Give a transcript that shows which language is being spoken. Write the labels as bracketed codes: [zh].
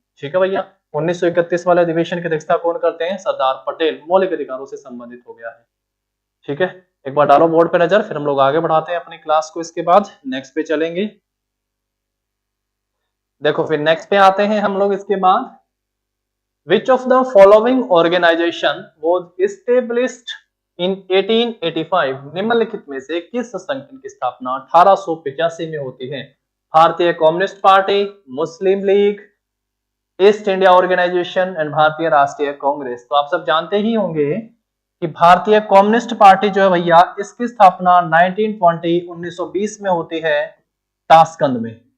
[hi] ठीक है भैया, 1931 वाले अधिवेशन की अध्यक्षता कौन करते हैं? सरदार पटेल। मौलिक अधिकारों से संबंधित हो गया है। ठीक है, एक बार डालो बोर्ड पे नजर, फिर हम लोग आगे बढ़ाते हैं अपनी क्लास को। इसके बाद नेक्स्ट पे चलेंगे। देखो फिर नेक्स्ट पे आते हैं हम लोग इसके बाद। [en] Which of the following organization was established in 1885? [hi] निम्नलिखित में से किस संगठन की स्थापना 1885 में होती है? भारतीय communist party, Muslim league, east India organisation and भारतीय राष्ट्रीय कांग्रेस। तो आप सब जानते ही होंगे कि भारतीय कम्युनिस्ट पार्टी जो है भैया इसकी स्थापना 1920 में होती है ताशकंद में।